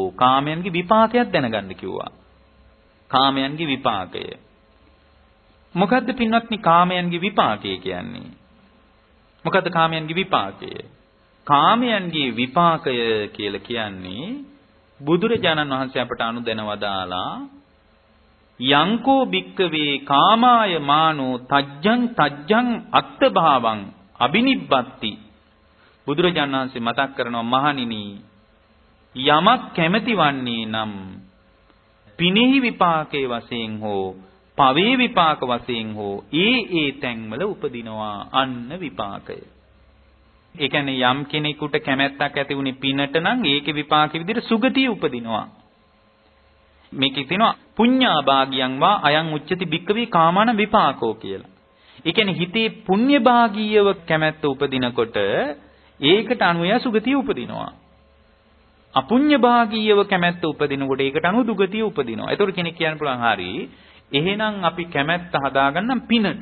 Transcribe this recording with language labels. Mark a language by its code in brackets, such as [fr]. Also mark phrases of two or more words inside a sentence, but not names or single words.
[si] කාමයන්ගේ විපාකයක් දැනගන්න කිව්වා. කාමයන්ගේ විපාකය. මොකද්ද පින්වත්නි කාමයන්ගේ විපාකය කියන්නේ? මොකද්ද කාමයන්ගේ විපාකය? කාමයන්ගේ විපාකය කියලා කියන්නේ බුදුරජාණන් වහන්සේ අපට අනුදැනවදාලා [pi] යංකෝ භික්කවේ කාමාය මානෝ තජ්ජං අත්ථභාවං අබිනිබ්බත්ති. [si] බුදුරජාණන් වහන්සේ මතක් කරනවා මහණෙනි යමක් කැමැති වන්නේ නම් පිනෙහි විපාකයේ වශයෙන් හෝ පවේ විපාක වශයෙන් හෝ ඒ තැන්වල උපදිනවා අන්න විපාකය. ඒ කියන්නේ යම් කෙනෙකුට කැමැත්තක් ඇති වුණේ පිනට නම් ඒකේ විපාක විදිහට සුගතිය උපදිනවා. මේකේ තියෙනවා [pi] පුඤ්ඤා භාගියං වා අයං උච්චති භික්කවේ කාමාන විපාකෝ කියලා. [si] ඒ කියන්නේ හිතේ පුණ්‍ය භාගීයව කැමැත්ත උපදිනකොට ඒකට අනුව සුගතිය උපදිනවා. අපුඤ්ඤ භාගීයව කැමැත්ත උපදිනකොට ඒකට අනුව දුගතිය උපදිනවා. ඒතකොට කෙනෙක් කියන්න පුළුවන් හරි එහෙනම් අපි කැමැත්ත හදාගන්නම් පිනට.